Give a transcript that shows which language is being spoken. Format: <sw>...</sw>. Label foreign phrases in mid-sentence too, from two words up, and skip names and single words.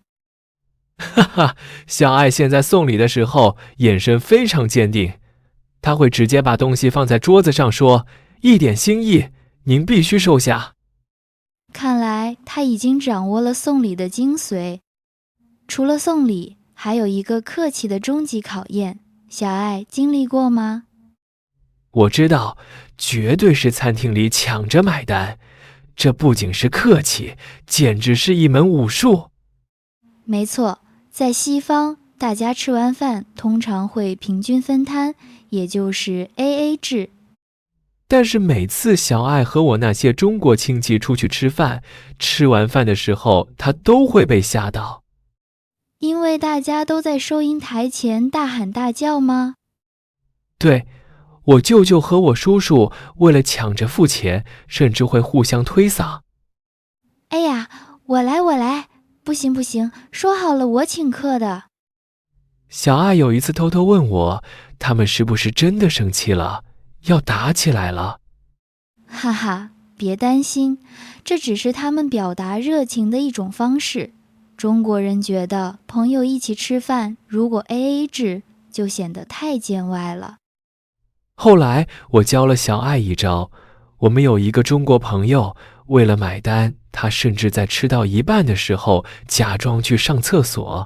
<zh>哈哈，小愛現在送禮的時候眼神非常堅定，她會直接把東西放在桌子上說，一點心意，您必須收下。看來他已經掌握了送禮的精髓。除了送禮，還有一個客氣的終極考驗，小愛經歷過嗎？我知道，絕對是餐廳裡搶着買單，這不僅是客氣，簡直是一門武術。沒錯，在西方，大家吃完飯通常會平均分攤，也就是 AA 制。但是每次小愛和我那些中國親戚出去吃飯，吃完飯的時候，她都會被嚇到。因為大家都在收銀台前大喊大叫嗎？對，我舅舅和我叔叔為了搶着付錢，甚至會互相推搡。哎呀，我來，不行，說好了我請客的。小愛有一次偷偷問我，他們是不是真的生氣了？要打起來了。哈哈，別擔心，這只是他們表達熱情的一種方式。中國人覺得朋友一起吃飯，如果 AA 制，就顯得太見外了。後來我教了小愛一招，我們有一個中國朋友，為了買單，他甚至在吃到一半的時候假裝去上廁所。</zh>